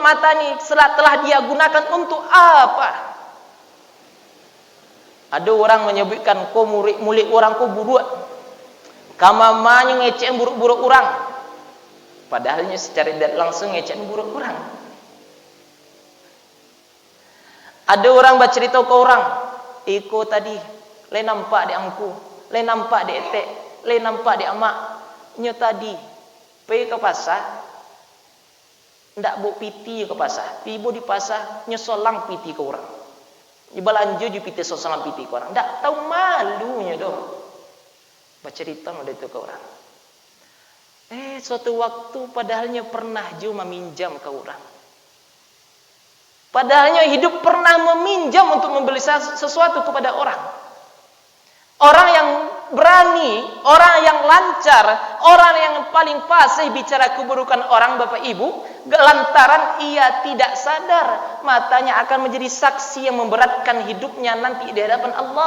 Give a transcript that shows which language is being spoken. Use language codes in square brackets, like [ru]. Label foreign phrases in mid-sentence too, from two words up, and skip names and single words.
[id] Mata ini telah dia gunakan untuk apa? Ada orang menyebutkan kau mulik orang, kau buruk, [min] kamamanya ngecek buruk-buruk orang. [id] Padahalnya secara tidak langsung ngecek buruk orang. Ada orang bercerita ke orang, [min] iko tadi, le nampak di angku, le nampak di etek, le nampak di amak, nyo tadi, pergi ke pasar, ndak bawa piti ke pasar, tiba di pasar, nyo solang piti ke orang, nyo belanja ju piti solang piti ke orang, ndak tahu malunya doh, [id] bercerita udah itu ke orang. Suatu waktu padahalnya pernah ju meminjam ke orang. Padahalnya hidup pernah meminjam untuk membeli sesuatu kepada orang. Orang yang berani, orang yang lancar, orang yang paling fasih bicara keburukan orang, Bapak Ibu, lantaran ia tidak sadar matanya akan menjadi saksi yang memberatkan hidupnya nanti di hadapan Allah.